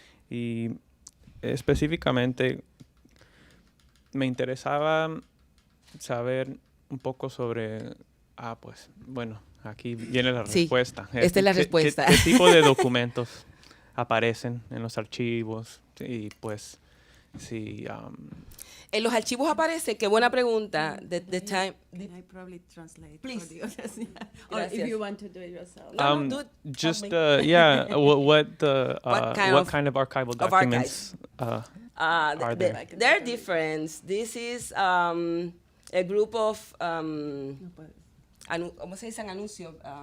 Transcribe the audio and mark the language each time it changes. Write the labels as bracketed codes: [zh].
[es] Y específicamente me interesaba saber un poco sobre, pues, bueno, aquí viene la respuesta. Esta es la respuesta. ¿Qué tipo de documentos aparecen en los archivos? Y pues, si... En los archivos aparece, qué buena pregunta. [en] The time. Can I probably translate? Please. For the audience? Or if you want to do it yourself. No, do it. Just what kind of archival documents are there? They're different. This is a group of [es] ¿cómo se dice anuncio?